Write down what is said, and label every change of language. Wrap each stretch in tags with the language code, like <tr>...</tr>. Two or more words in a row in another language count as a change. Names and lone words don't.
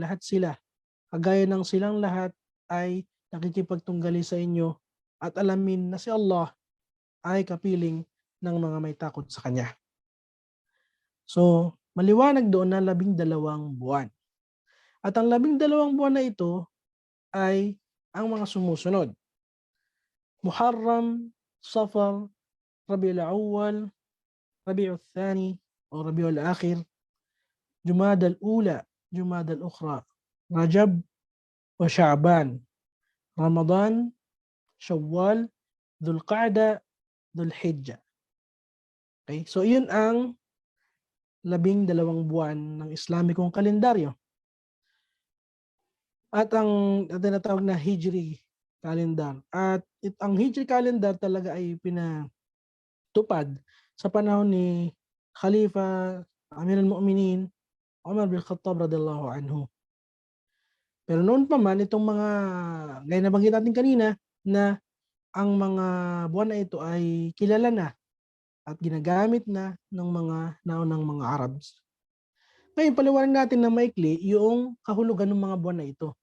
<tl>Lahat sila, kagaya ng silang lahat ay nakikipagtunggali sa inyo at alamin na si Allah ay kapiling ng mga may takot sa Kanya. So, maliwanag doon na 12 buwan. At ang 12 buwan na ito ay ang mga sumusunod. Muharram, Safar, Rabiul Awwal, Rabiul Thani o Rabiul Akhir, Jumada al-Ula, Jumada al-Ukhra, Rajab o Sha'ban, Ramadan, Shawwal, Dhul Qa'da, Dhul Hijjah. Okay? So, yun ang 12 buwan ng Islamikong kalendaryo. At ang tinatawag na Hijri calendar. At ang Hijri calendar talaga ay pinatupad sa panahon ni Khalifa</tl> <ar>أمير المؤمنين</ar> <tl>Umar bin Khattab</tl> <ar>رضي الله عنه.</ar> <tl>Pero noon pa man, itong mga, gaya na banggit natin kanina, na ang mga buwan na ito ay kilala na at ginagamit na ng mga naunang mga Arabs. Ngayon, paliwanag natin na maikli yung kahulugan ng mga buwan na ito.</tl>